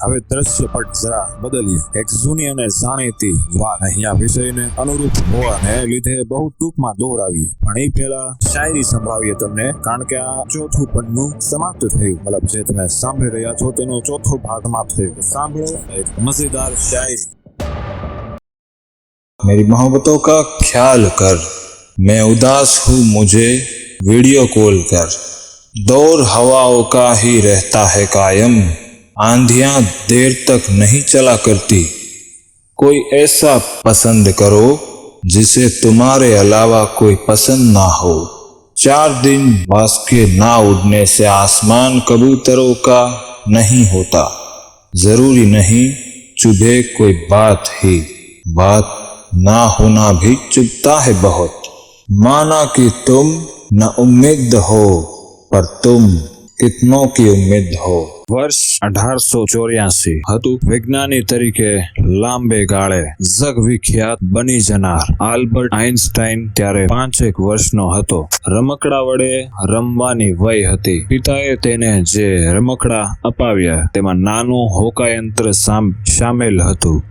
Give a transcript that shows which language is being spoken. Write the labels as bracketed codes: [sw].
[gu] હવે દ્રશ્યપટ જરા બદલીએ. એક જૂની અને જાણીતી વાત અહીંયા વિષયને અનુરૂપ હોવાને લીધે બહુ ટૂંકમાં દોહરાવીએ, પણ એ પહેલા શાયરી સંભળાવીએ તમને, કારણ કે આ 4થું પન્નું સમાપ્ત થયું. મતલબ જે તમે સાંભળી રહ્યા છો તેનો 4થો ભાગ સમાપ્ત થયો. સાંભળો એક મજેદાર શાયરી. [hi] मेरी मोहब्बतों का ख्याल कर, मैं उदास हूँ मुझे वीडियो कॉल कर, दौर हवाओं का ही रहता है कायम, आंधियां देर तक नहीं चला करती, कोई ऐसा पसंद करो जिसे तुम्हारे अलावा कोई पसंद ना हो, 4 दिन बस के ना उड़ने से आसमान कबूतरों का नहीं होता। जरूरी नहीं चुभे कोई बात ही, बात ना होना भी चुभता है बहुत। माना कि तुम न उम्मीद हो, पर तुम कितनों की उम्मीद हो। [gu] વર્ષ 1884 હતું। વિજ્ઞાની તરીકે લાંબે ગાળે જગ વિખ્યાત બની જનાર આલ્બર્ટ આઇન્સ્ટાઇન ત્યારે 5 વર્ષનો હતો। રમકડા વડે રમવાની વય હતી। પિતાએ તેને જે રમકડા અપાવ્યા તેમાં નાનું હોકાયંત્ર સામેલ હતું।